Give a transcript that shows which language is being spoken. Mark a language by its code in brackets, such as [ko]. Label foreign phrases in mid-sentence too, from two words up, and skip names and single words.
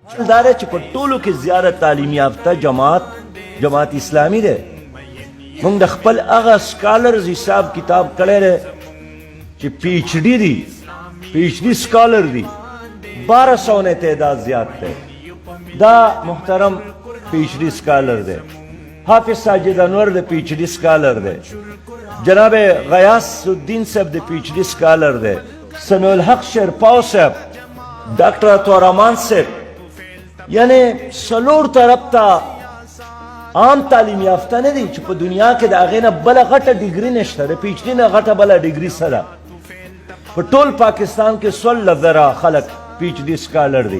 [ps] داره چې په ټولو کې زیاده تعلیم یافته جماعت اسلامی دی. موږ د خپل هغه سکالرز حساب کتاب کړی دی چې پی ایچ ډي دي، [en] PhD scholar [ps] دي، 1200 نه تعداد زیات دی. دا محترم [en] PhD scholar [ps] دے. حافظ ساجد انور دے [en] PhD scholar [ps] دے. جناب غیاث الدین صاحب دے [en] PhD scholar [ps] دے. سمیع الحق شیرپاو صاحب، ڈاکٹر عطاءالرحمان صاحب، یعنی سلور طرف تا عام تعلیم یافتہ نه دي چې په دنیا کې د هغې نه بله غټه ډیګري نشته، د پی ایچ ډي نه غټه بله ډیګري څه ده. په ټول پاکستان کې 16 زره خلک [en] PhD scholar [ps] دي.